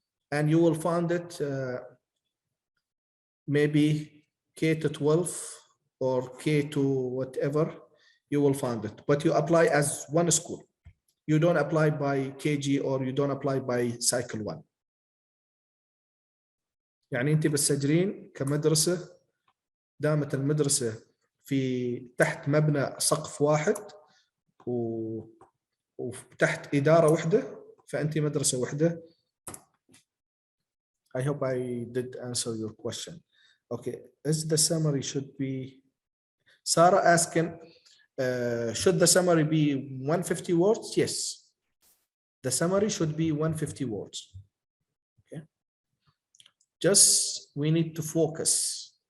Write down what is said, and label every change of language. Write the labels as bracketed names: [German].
[English] And you will find it maybe K to 12 or K to whatever, you will find it. But you apply as one school. You don't apply by KG or you don't apply by cycle 1. [Arabic] يعني انت بتسجلين كمدرسة دامت المدرسة في تحت مبنى سقف واحد وتحت إدارة واحدة فأنت مدرسة واحدة. [English] I hope I did answer your question. Okay, is the summary should be, Sarah asking, should the summary be 150 words? Yes, the summary should be 150 words. Okay, just we need to focus.